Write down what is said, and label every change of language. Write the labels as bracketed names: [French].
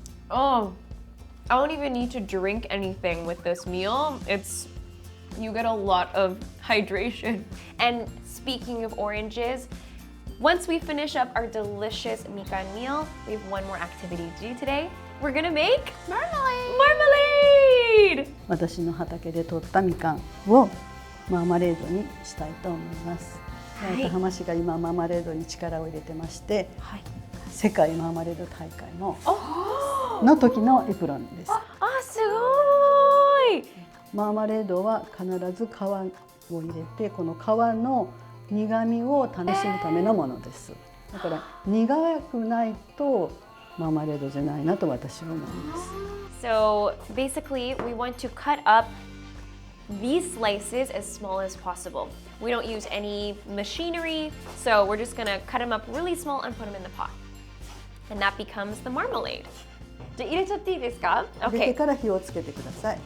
[English] Oh, I don't even need to drink anything with this meal. You get a lot of hydration. And speaking of oranges, once we finish up our delicious mikan meal, we have one more activity to do today. We're gonna make marmalade! [Japanese] 私の畑で採ったみかんをマーマレードにしたいと思います。はい八幡浜市が今マーマレードに力を入れてまして、はい。世界マーマレード大会の時のエプロンです。あ、すごい! マーマレードは必ず皮を入れて、この皮の苦味を楽しむためのものです。だから苦くないとマーマレードじゃないなと私は思います。 [English] So basically, we want to cut up these slices as small as possible. We don't use any machinery, so we're just gonna cut them up really small and put them in the pot. And that becomes the marmalade. [Japanese] じゃあ入れちゃっていいですか? 入れて [English] Okay. [Japanese] から火をつけてください。